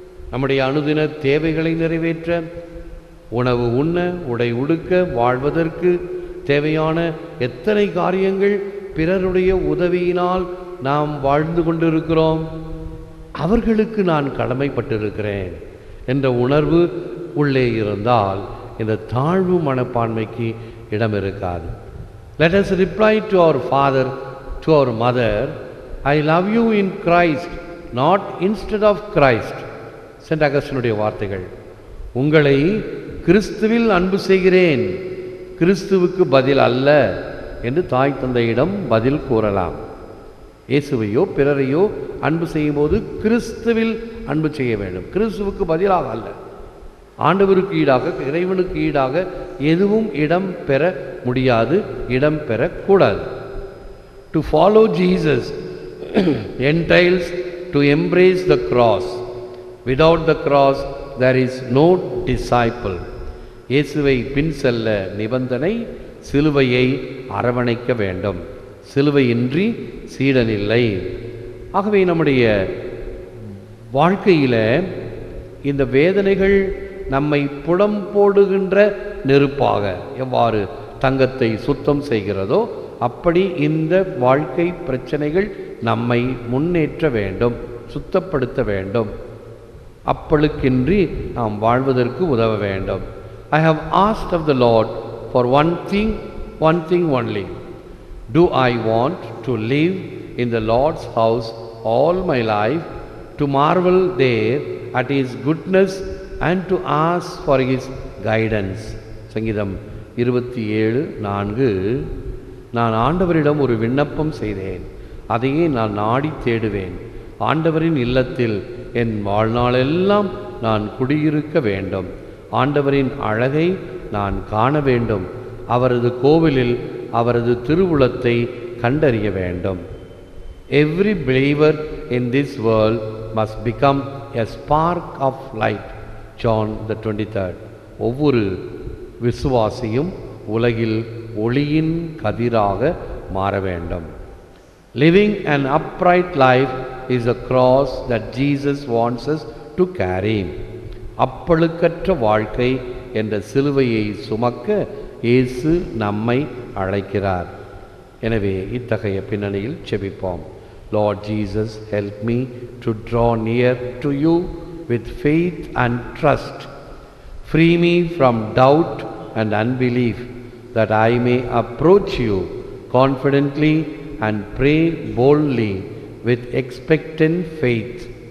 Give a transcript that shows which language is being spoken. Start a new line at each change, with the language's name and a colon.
Tamil: நம்முடைய அனுதின தேவைகளை நிறைவேற்ற, உணவு உண்ண, உடை உடுக்க, வாழ்வதற்கு தேவையான எத்தனை காரியங்கள் பிறருடைய உதவியினால் நாம் வாழ்ந்து கொண்டிருக்கிறோம். அவர்களுக்கு நான் கடமைப்பட்டிருக்கிறேன் என்ற உணர்வு உள்ளே இருந்தால் இந்த தாழ்வு மனப்பான்மைக்கு இடம் இருக்காது.
English: Let us reply to our father, to our mother, I love you in Christ, not instead of Christ.
Tamil: Send அகஸ்டினுடைய வார்த்தைகள். உங்களை கிறிஸ்துவில் அன்பு செய்கிறேன், கிறிஸ்துவுக்கு பதில் அல்ல என்று தாய் தந்தையிடம் பதில் கூறலாம். இயேசுவையோ பிறரையோ அன்பு செய்யும் போது கிறிஸ்துவில் அன்பு செய்ய வேண்டும், கிறிஸ்துவுக்கு பதிலாக அல்ல. ஆண்டவருக்கு ஈடாக, இறைவனுக்கு ஈடாக எதுவும் இடம் பெற முடியாது, இடம் பெறக்கூடாது.
English: To follow Jesus entails to embrace the cross. Without the cross there is no disciple.
Tamil: இயேசுவை பின் செல்ல நிபந்தனை சிலுவையை அரவணைக்க வேண்டும். சிலுவையின்றி சீடனில்லை. ஆகவே நம்முடைய வாழ்க்கையில் இந்த வேதனைகள் நம்மை புடம் போடுகின்ற நெருப்பாக எவ்வாறு தங்கத்தை சுத்தம் செய்கிறதோ அப்படி இந்த வாழ்க்கை பிரச்சனைகள் நம்மை முன்னேற்ற வேண்டும், சுத்தப்படுத்த வேண்டும். அப்பளுக்கின்றி நாம் வாழ்வதற்கு உதவ வேண்டும்.
English: I have asked of the Lord for one thing only. Do I want to live in the Lord's house all my life, to marvel there at His goodness and to ask for His guidance?
Tamil: சங்கீதம் 27:4. நான் ஆண்டவரிடம் ஒரு விண்ணப்பம் செய்தேன், அதையே நான் நாடி தேடுவேன். ஆண்டவரின் இல்லத்தில் என் வாழ்நாளெல்லாம் நான் குடியிருக்க வேண்டும். ஆண்டவரின் அழகை நான் காண வேண்டும். அவரது கோவிலில் அவரது திருவுளத்தை கண்டறிய வேண்டும்.
English: Every believer in this world must become a spark of light. John the 23rd.
Tamil: ஒவ்வொரு விசுவாசியும் உலகில் ஒளியின் கதிராக மாற வேண்டும்.
English: Living an upright life is a cross that Jesus wants us to carry.
Tamil: அப்பழுக்கற்ற வாழ்க்கை என்ற சிலுவையை சுமக்க இயேசு நம்மை அழைக்கிறார். எனவே இத்தகைய பின்னணியில் செபிப்போம்.
English: Lord Jesus, help me to draw near to you with faith and trust. Free me from doubt and unbelief, that I may approach you confidently and pray boldly with expectant faith.